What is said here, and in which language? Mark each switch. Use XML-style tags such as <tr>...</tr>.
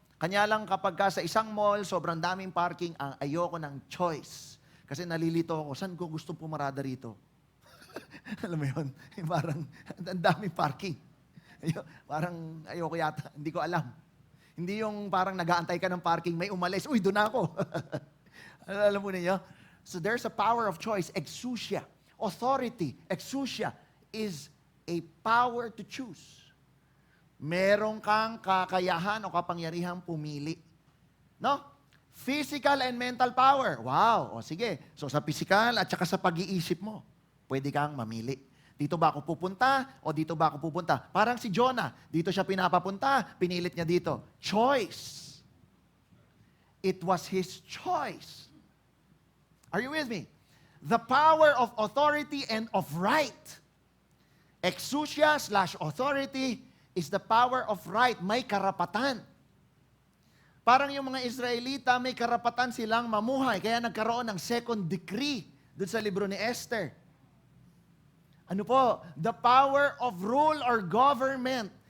<tl>Kanya lang kapag ka sa isang mall, sobrang daming parking, ang ayoko ng choice. Kasi nalilito ako, saan ko gusto pumarada rito? Alam mo yun? Parang, ang daming parking. Parang ayoko yata, hindi ko alam. Hindi yung parang nag-aantay ka ng parking, may umalis, uy, doon ako. Alam mo ninyo?</tl> <en>So there's a power of choice, exousia. Authority, exousia, is a power to choose.</en> <tl>Meron kang kakayahan o kapangyarihang pumili. No?</tl> <en>Physical and mental power.</en> <tl>Wow. O sige. So sa physical at saka sa pag-iisip mo, pwede kang mamili. Dito ba ako pupunta o dito ba ako pupunta? Parang si Jonah. Dito siya pinapapunta, pinilit niya dito.</tl> <en>Choice. It was his choice. Are you with me? The power of authority and of right. Exousia/authority is the power of right.</en> <tl>May karapatan. Parang yung mga Israelita, may karapatan silang mamuhay. Kaya nagkaroon ng second decree doon sa libro ni Esther. Ano po?</tl> <en>The power of rule or government.</en>